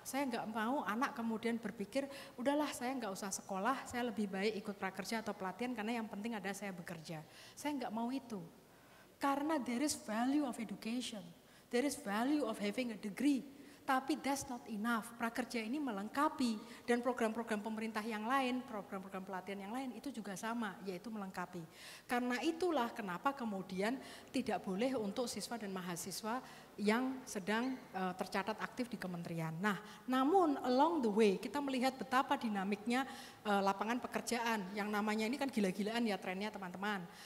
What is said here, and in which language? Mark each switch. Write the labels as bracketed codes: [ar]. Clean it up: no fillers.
[id] Saya nggak mau anak kemudian berpikir, udahlah saya nggak usah sekolah, saya lebih baik ikut prakerja atau pelatihan karena yang penting ada saya bekerja. Saya nggak mau itu. [en] Karena there is value of education, there is value of having a degree, tapi that's not enough. [id] Prakerja ini melengkapi dan program-program pemerintah yang lain, program-program pelatihan yang lain itu juga sama, yaitu melengkapi. Karena itulah kenapa kemudian tidak boleh untuk siswa dan mahasiswa yang sedang tercatat aktif di kementerian. Nah, namun [en] along the way [id] kita melihat betapa dinamiknya lapangan pekerjaan yang namanya ini kan gila-gilaan ya trennya teman-teman.